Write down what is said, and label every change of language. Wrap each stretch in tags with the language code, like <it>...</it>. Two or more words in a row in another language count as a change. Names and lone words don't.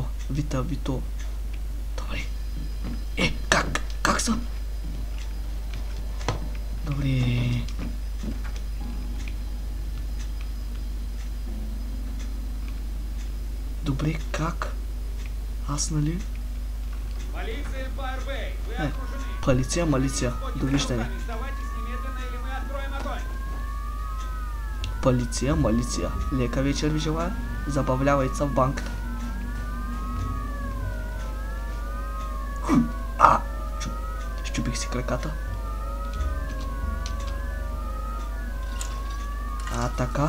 <bg>Добре. Как са? Добре. Добре, как? Аз, нали?</bg> <ru>Полиция Файербей, вы окружены.</ru> <bg>Полиция. Довиждане.</bg> <ru>Сдавайтесь немедленно, или мы откроем огонь.</ru> <bg>Полиция. Лека вечер ви желая. Забавлявайте се в банката. Щупих си краката. Така.</bg>